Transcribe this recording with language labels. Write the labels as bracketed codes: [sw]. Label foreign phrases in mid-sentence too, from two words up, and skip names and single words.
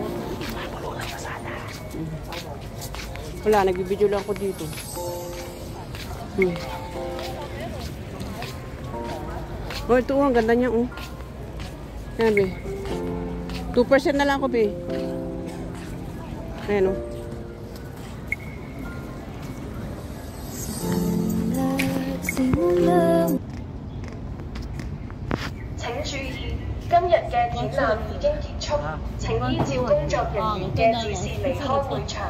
[tl] Wala, nagbibideo lang ako dito. Oh, ito ang ganda niya, oh. Yan, be. 2% na lang ako, be. Ayan, oh. [yue] 請注意，今日嘅展覽已經結束，請依照工作人員嘅指示離開會場。